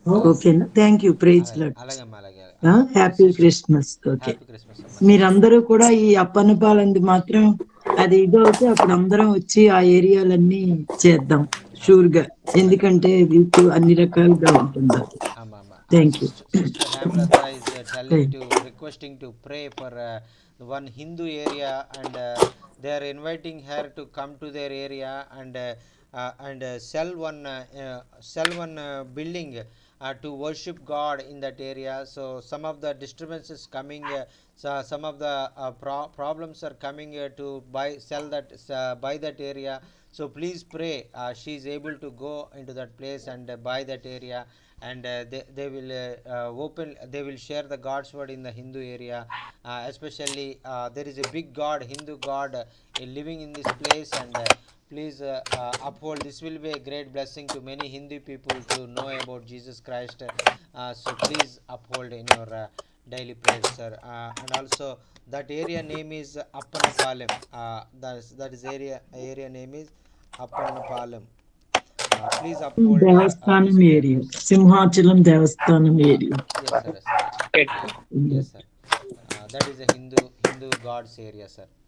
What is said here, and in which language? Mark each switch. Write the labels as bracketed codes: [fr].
[en] ఓకేనా? Thank you. Praise Lord. Happy Christmas. [te] Okay, మీరందరూ కూడా ఈ అప్పన్నపాలంది మాత్రం అది ఇదవుతే అప్పుడు అందరం వచ్చి ఆ ఏరియాలన్నీ చేద్దాం షూర్ గా, ఎందుకంటే వీక్ అన్ని రకాలుగా ఉంటుంది. [en] Thank you. Sister Hamlata is requesting to pray for one Hindu area, and they are inviting her to come to their area and sell one building to worship God in that area. So some of the disturbances coming, some of the problems are coming to buy that area. So please pray she is able to go into that place and buy that area, and they will they will share the God's word in the Hindu area. Especially there is a big God, Hindu God living in this place, and please uphold. This will be a great blessing to many Hindu people to know about Jesus Christ. So please uphold in your daily prayers, sir. And also that area name is Appanapalem. That is area name is Appanapalem. Please uphold [te] Devasthanam area, Simhachalam Devasthanam area. [en] Yes, sir. Yes, sir. That is a Hindu gods area, sir.